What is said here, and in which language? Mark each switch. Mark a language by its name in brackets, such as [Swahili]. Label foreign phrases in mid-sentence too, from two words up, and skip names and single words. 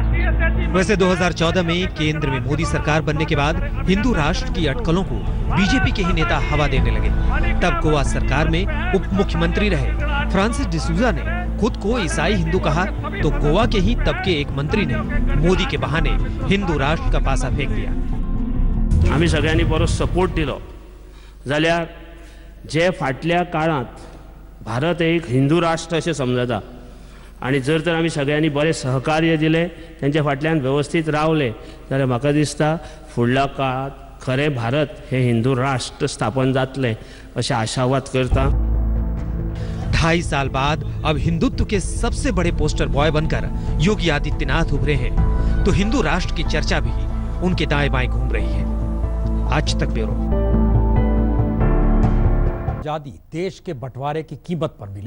[Hindi] वैसे 2014 में केंद्र में मोदी सरकार बनने के बाद हिंदू राष्ट्र की अटकलों को बीजेपी के ही नेता हवा देने लगे। तब गोवा सरकार में उप मुख्यमंत्री रहे फ्रांसिस डिसूजा ने खुद को ईसाई हिंदू कहा तो गोवा के ही तब के एक मंत्री ने मोदी के बहाने हिंदू राष्ट्र का पासा फेंक दिया। [Konkani] आम्ही सगळ्यांनी बरो सपोर्ट दिलो जाल्यार जे फाटल्या काळात भारत एक हिंदू राष्ट्र अशें समजता आणि जर तर आमी सगळ्यांनी बरें सहकार्य दिलें त्यांच्या फाटल्यान व्यवस्थित रावले जाल्यार म्हाका दिसता फुडल्या काळात खरें भारत हे हिंदू राष्ट्र स्थापन जातलें अशें आशावाद करता। [Hindi] 2.5 साल बाद अब हिंदुत्व के सबसे बड़े [English] poster boy [Hindi] बनकर योगी आदित्यनाथ उभरे हैं तो हिंदू राष्ट्र की चर्चा भी उनके दाएं बाएं घूम रही है। आज तक ब्यूरो। आजादी देश के बंटवारे की कीमत पर मिली।